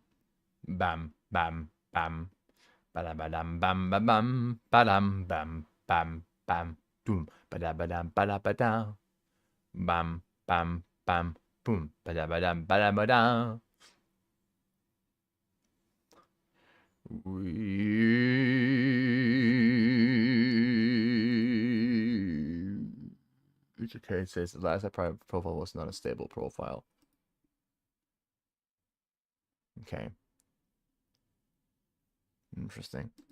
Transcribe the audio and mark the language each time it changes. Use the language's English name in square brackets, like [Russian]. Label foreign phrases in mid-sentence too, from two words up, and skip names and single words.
[English] Bam, bam, bam. Badam, badam, bam, bam, bam. Badam, bam, bam, bam. Boom. Badam, badam, badam, badam. Bam, bam, bam. Boom. Badam, badam, badam, badam. It's okay. It says the last private profile was not a stable profile. Okay. Interesting.